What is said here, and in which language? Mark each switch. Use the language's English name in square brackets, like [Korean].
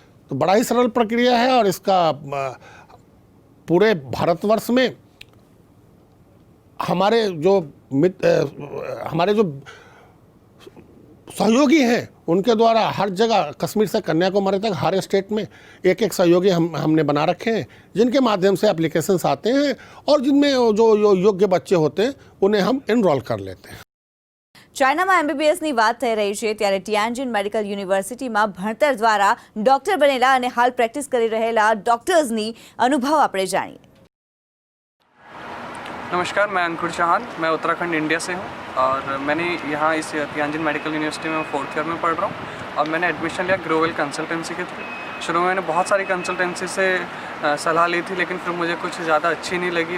[Hindi] तो बड़ा ही सरल प्रक्रिया है और इसका पूरे भारतवर्ष में हमारे जो सहयोगी हैं उनके द्वारा हर जगह कश्मीर से कन्याकुमारी तक हर स्टेट में एक सहयोगी हमने बना रखे हैं, जिनके माध्यम से एप्लीकेशंस आते हैं और जिनमें जो योग्य बच्चे होते हैं उन्हें हम एनरोल कर लेते हैं। [Gujarati] ચાઇનામાં એમબીબીએસની વાત થઈ રહી છે ત્યારે ટિયાનજિન મેડિકલ યુનિવર્સિટીમાં ભણતર દ્વારા ડોક્ટર બનેલા અને હાલ પ્રેક્ટિસ કરી રહેલા ડોક્ટર્સની અનુભવ આપણે જાણીએ। [Hindi] नमस्कार, मैं अंकुर चौहान, मैं उत्तराखंड इंडिया से हूँ और मैंने यहाँ इस तियानजिन मेडिकल यूनिवर्सिटी में 4th ईयर में पढ़ रहा हूँ और मैंने एडमिशन लिया ग्रोवेल कंसल्टेंसी के थ्रू। शुरू में मैंने बहुत सारी कंसल्टेंसी से सलाह ली थी, लेकिन फिर मुझे कुछ ज़्यादा अच्छी नहीं लगी।